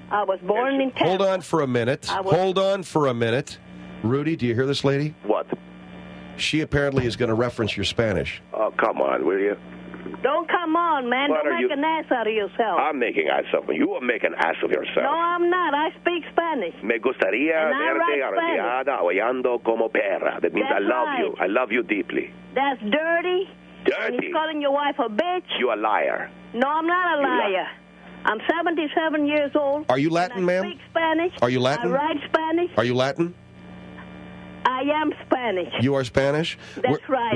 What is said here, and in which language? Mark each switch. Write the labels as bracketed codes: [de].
[en] I was born in Tampa. Hold on for a minute. Hold on for a minute. Rudy, do you hear this lady? What? She apparently is going to reference your Spanish. Oh, come on, will you? Don't come on, man. Don't make an ass out of yourself. I'm making ass of you. You are making ass of yourself. No, I'm not. I speak Spanish. [es] Me gustaría verte arrodillada oyando como perra. [en] That means I love you. I love you deeply. That's dirty. Dirty? And he's calling your wife a bitch. You a liar. No, I'm not a liar. I'm 77 years old. Are you Latin, ma'am? I speak Spanish. Are you Latin? I write Spanish. Are you Latin? I am Spanish. You are Spanish? That's right.